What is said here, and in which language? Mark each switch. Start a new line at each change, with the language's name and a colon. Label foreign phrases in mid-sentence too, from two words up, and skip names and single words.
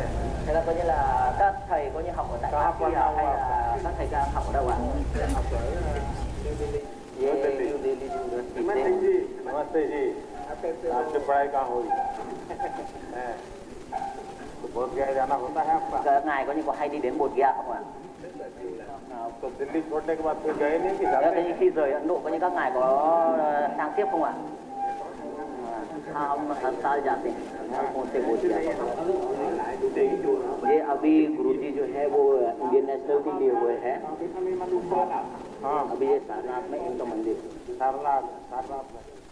Vietnamese: Thế là coi như là các thầy có như học ở tại Kashi hay là các thầy đang học ở đâu ạ?
Hindi: नमस्ते जी, आपकी पढ़ाई कहाँ हुई? तो बोध गया जाना होता है आपका?
Vietnamese: Các ngài có như có hay đi đến Bodh Gaya không ạ?
Hindi: तो दिल्ली छोड़ने के बाद फिर गए नहीं कि
Vietnamese: Có như khi rời Ấn Độ có như các ngài có sang tiếp không ạ?
Hindi: हम हर साल जाते हैं से बोध गया। ये अभी गुरुजी जो है वो
English: Indian National
Hindi: के लिए हुए हैं। हाँ, अभी ये सारनाथ में इनका मंदिर सारनाथ में।